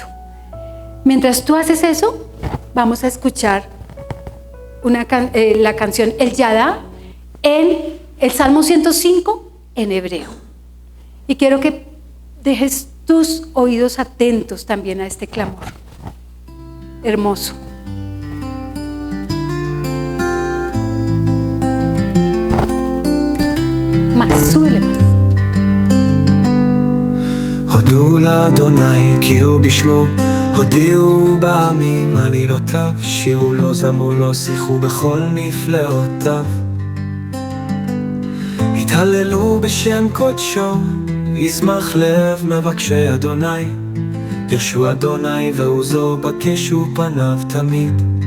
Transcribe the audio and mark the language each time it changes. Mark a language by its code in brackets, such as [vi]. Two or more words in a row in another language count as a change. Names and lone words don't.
[es] Mientras tú haces eso, vamos a escuchar la canción El Yadá en el Salmo 105 en hebreo. Y quiero que dejes tus oídos atentos también a este clamor. Hermoso. Más, súbele más. [he] הודו לאדוני כי הוא בשמו, הודיעו בעמים עלילותיו, שירו לו זמרו לו שיחו בכל נפלאותיו, התהללו בשם קודשו, ישמח לב מבקשי אדוני, דרשו אדוני ועוזו בקשו פניו תמיד,